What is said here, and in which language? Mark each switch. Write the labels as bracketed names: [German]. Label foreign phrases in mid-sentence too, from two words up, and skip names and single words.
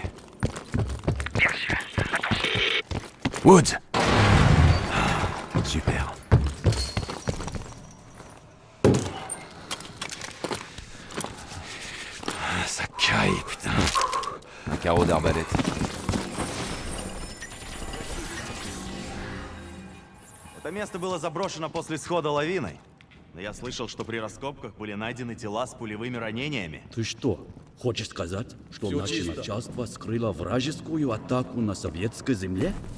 [French] Bien sûr. Attention. Woods! Ah, super. Ah, ça caille, putain. Un carreau d'arbalète. [Russian] Это место было заброшено после схода лавиной. Но я слышал, что при раскопках были найдены тела с пулевыми ранениями. Ты что, хочешь сказать, что наше начальство скрыло вражескую атаку на советской земле?